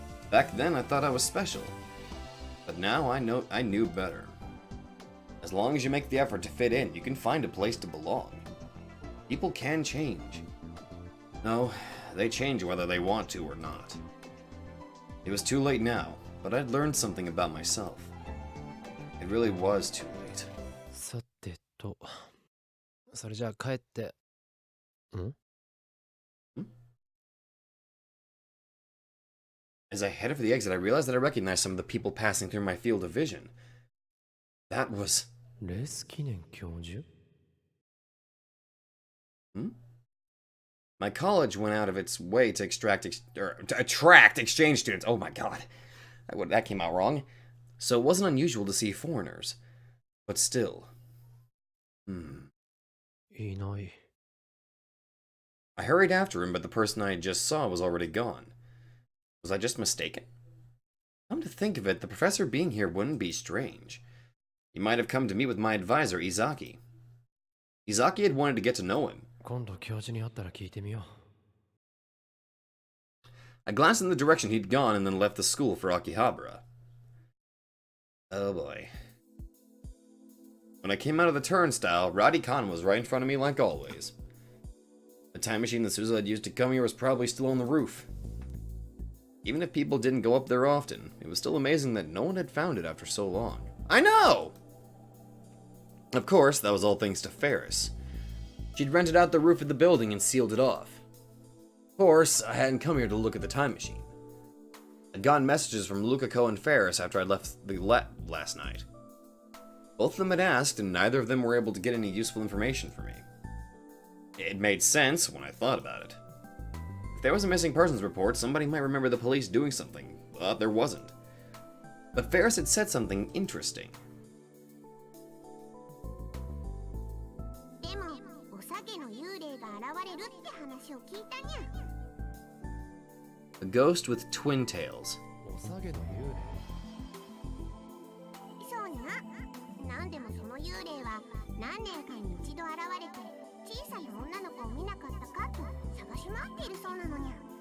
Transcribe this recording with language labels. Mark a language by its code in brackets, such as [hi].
[en] Back then, I thought I was special, but now I knew better. As long as you make the effort to fit in, you can find a place to belong. People can change. No, they change whether they want to or not. It was too late now, but I'd learned something about myself. It really was too late. [ja] さてと、それじゃあ帰って。ん？ [en] As I headed for the exit, I realized that I recognized some of the people passing through my field of vision. That was... [ja] レース記念教授？ [en] My college went out of its way to attract exchange students. Oh my god. That came out wrong. So it wasn't unusual to see foreigners. But still. [ja] いない。 [en] I hurried after him, but the person I just saw was already gone. Was I just mistaken? Come to think of it, the professor being here wouldn't be strange. He might have come to meet with my advisor, Izaki. Izaki had wanted to get to know him. [ja] 今度教授に会ったら聞いてみよう。 [en] I glanced in the direction he'd gone and then left the school for Akihabara. Oh boy. When I came out of the turnstile, Radhi-kan was right in front of me like always. The time machine that Suza had used to come here was probably still on the roof. Even if people didn't go up there often, it was still amazing that no one had found it after so long. I know! Of course, that was all thanks to Ferris. She'd rented out the roof of the building and sealed it off. Of course, I hadn't come here to look at the time machine. I'd gotten messages from Lukako and Ferris after I'd left the last night. Both of them had asked, and neither of them were able to get any useful information for me. It made sense when I thought about it. If there was a missing persons report, somebody might remember the police doing something, but there wasn't. But Ferris had said something interesting. [ja] でも、おさげの幽霊が現れるって話を聞いたにゃ。 [en] A ghost with twin tails. [ja] おさげの幽霊？そうにゃ。なんでもその幽霊は何年かに一度現れて小さな女の子を見なかったかと探し回っているそうなのにゃ。